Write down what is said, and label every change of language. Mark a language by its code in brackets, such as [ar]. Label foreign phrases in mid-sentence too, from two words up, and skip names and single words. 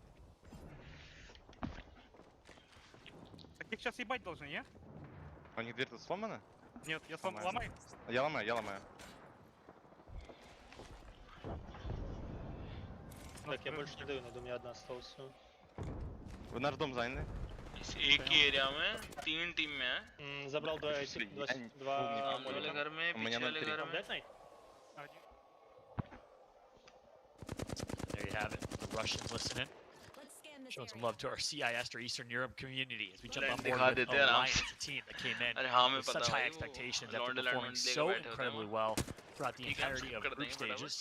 [ru] Так их сейчас ебать должны, не? У них дверь-то сломана? Нет, я ломаю. Я ломаю. Так, я больше не даю, на доме одна осталась, все. Вы наш дом заняли? [hi] एक ही एरिया में 3 टीम में है। [ru] Забрал два молика. [hi] घर में पीछे वाले घर में। [en] There you have it. The Russians listening. Showing some love to our CIS or Eastern Europe community as we jump on board with Alliance, a team that came in with such high expectations after performing so incredibly well throughout the entirety of group stages.